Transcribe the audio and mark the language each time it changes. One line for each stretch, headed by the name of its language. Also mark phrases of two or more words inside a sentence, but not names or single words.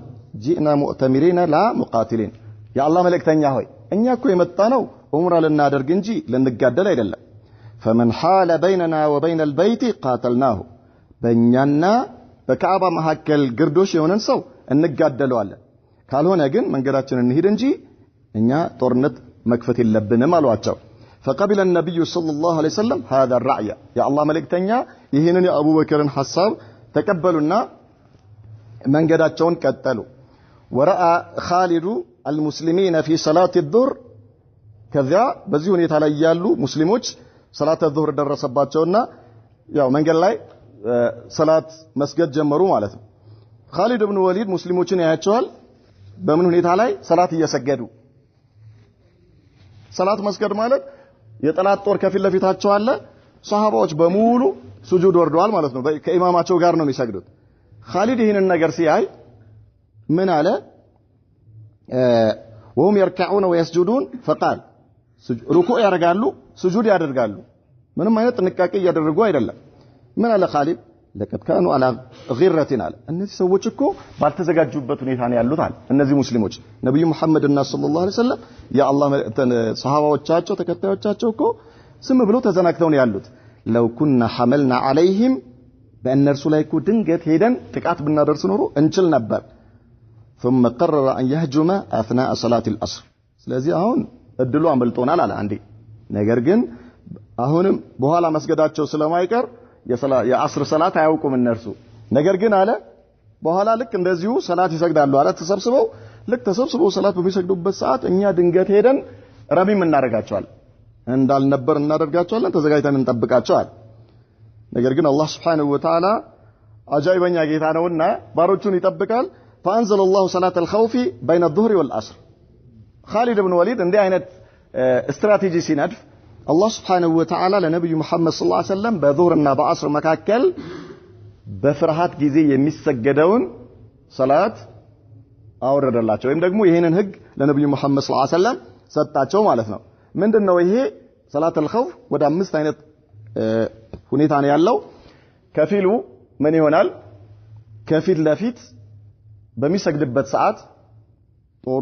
Arabic: جئنا مؤتمرين لا مقاتلين يا الله
Amharic: መልእክተኛ ሆይ እኛ እኮ የመጣነው ዑምራ ልናደርግ እንጂ ልንጋደል አይደለም
Arabic: فمن حال بيننا وبين البيت قاتلناه
Amharic: በእኛና በካዕባ መሐከል ግርዶሽ የሆነን ሰው እንጋደለዋለን ካልሆነ ግን መንገዳችንን እንሂድ እንጂ እኛ ጦርነት መክፈት የለብንም አሏቸው
Arabic: فقبل النبي صلى الله عليه وسلم هذا الرأي يا الله
Amharic: መልእክተኛ ይሄንን የአቡ በከርን ሐሳብ ተቀበሉና መንገዳቸውን ቀጠሉ
Arabic: ورأى خالد المسلمين في صلاة الظهر كذا
Amharic: በዚህ ሁኔታ ላይ ያሉ ሙስሊሞች
Arabic: صلاة الظهر
Amharic: ደረሰባቸውና ያው መንገድ ላይ ሰላት መስገድ ጀመሩ ማለት ነው خالد بن وليد ሙስሊሞችን ያያቸዋል በምን ሁኔታ ላይ ሰላት እየሰገዱ ሰላት መስገድ ማለት የጠላት ጦር ከፊት ለፊታቸው አለ ሷሃባዎች በሙሉ ሱጁድ ወርደዋል ማለት ነው ከኢማማቸው ጋር ነው የሚሰግዱት خالد ይሄንን ነገር ሲያይ ምን አለ
Arabic: وهم يركعون ويسجدون فقال ركوع
Amharic: ያደርጋሉ ሱጁድ ያደርጋሉ ምንም አይነት ጥንቃቄ ያደረጉ አይደለም ምን አለ خالد
Arabic: لقد كانوا على غيرة على
Amharic: እነዚህ ሰዎች እኮ ባልተዘጋጁበት ሁኔታ ነው ያሉት አለ እነዚህ ሙስሊሞች ነብዩ መሐመድ እና ሰለላሁ
Arabic: عليه وسلم
Amharic: ያአላህ ሰሃባዎቻቸው ተከታዮቻቸው እኮ ስም ብለው ተዘናግተው ነው ያሉት
Arabic: لو كنا حملنا عليهم
Amharic: በእነርሱ ላይ እኮ ድንገት ሄደን ጥቃት ብናደርስ ኖሮ እንችል ነበር ثم
Arabic: قرر ان يهجم اثناء صلاه العصر
Amharic: ስለዚህ አሁን እድሉ አመልጦናል አለ አንዴ ነገር ግን አሁንም በኋላ መስገዳቸው ስለማይቀር የአስር ሰላት አያውቁም እነርሱ ነገር ግን አለ በኋላ ልክ እንደዚሁ ሰላት ይሰግዳሉ አለ ተሰብስበው ሰላት በሚሰግዱበት ሰዓት እኛ ድንገት ሄደን ረሚም እናደርጋቸዋለን እንዳልነበር እናደርጋቸዋለን ተዘጋጅተን እንጠብቃቸዋለን ነገር ግን አላህ
Arabic: سبحانه وتعالى
Amharic: አጃይበኛ ጌታ ነውና ባሮቹን ይጠብቃል
Arabic: فانزل الله صلاه الخوف بين الظهر والعصر
Amharic: خالد بن وليد እንዲህ አይነት ስትራቴጂ ሲነድፍ
Arabic: الله سبحانه وتعالى
Amharic: ለነብዩ መሐመድ
Arabic: صلى الله عليه وسلم
Amharic: በዙህርና በአስር መካከል በፍርሃት ጊዜ የሚሰገደውን ሰላት አወረደላቸው ወይም ደግሞ ይሄንን ህግ ለነብዩ መሐመድ
Arabic: صلى الله عليه وسلم
Amharic: ሰጣቸው ማለት ነው ምንድነው ይሄ ሰላት الخوف ወደ አምስት አይነት ሁኔታ ነው ያለው ከፊሉ ምን ይሆናል ከፊት ለፊት በሚሰግድበት ሰዓት ጦሩ